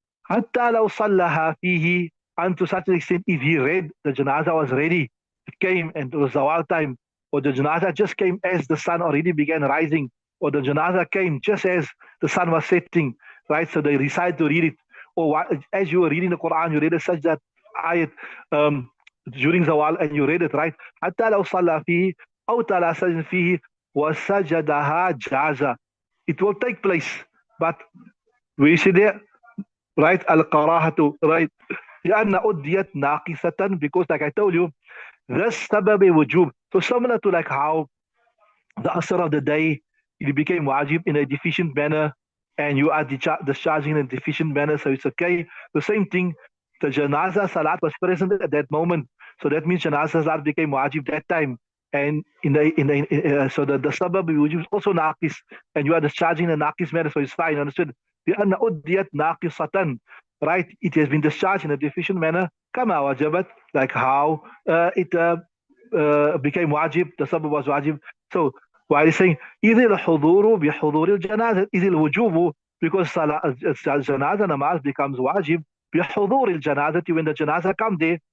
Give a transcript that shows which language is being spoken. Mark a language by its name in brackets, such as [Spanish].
[Arabic] حتى لو صلها فيه, [English] and to such an extent, if he read, the janazah was ready, it came and it was zawal time, or the janazah just came as the sun already began rising, or the janazah came just as the sun was setting, right? So they decided to read it. Or as you were reading the Quran, you read a such that ayat during zawal, and you read it, right? [Arabic] حتى لو صلى فيه أو تلا سجد فيه وسجدها جازا. [English] It will take place, but we see there, right? Al-karahatu, right? [Arabic] لأن أديت ناقصة, [English] because like I told you, this sabab wujub. So similar to like how the asr of the day, it became wajib in a deficient manner, and you are discharging in a deficient manner, so it's okay. The same thing, the janazah salat was present at that moment, so that means janazah salat became wajib that time, and so the sabab wujub is also naqis, and you are discharging in a naqis manner, so it's fine. Understood? [Arabic] لأن أديت ناقصة, right? [English] It has been discharged in a deficient manner, [Arabic] كما وجبت, [English] like how it became wajib, the sabab was wajib. So Why is saying [Arabic] إذ الحضور بحضور الجنازة إذ الوجوب [English] because janaza namaz becomes wajib [Arabic] بحضور الجنازة [English] when the janaza come there.